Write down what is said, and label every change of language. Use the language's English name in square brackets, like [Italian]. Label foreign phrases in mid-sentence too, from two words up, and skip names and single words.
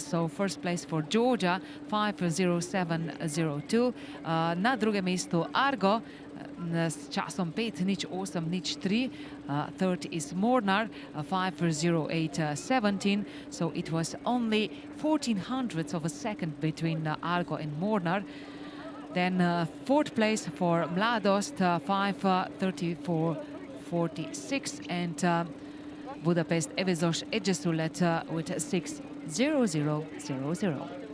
[English] So first place for Georgia, 5:07.02. [Slovenian] Na drugem mestu Argo s časom 5:08.03. [English] Third is Mornar, 5:08.17. So it was only 1400ths of a second between Argo and Mornar. Then fourth place for Mladost, 5:34.46, and Budapest Evezos Egyesulet with 6:00.00.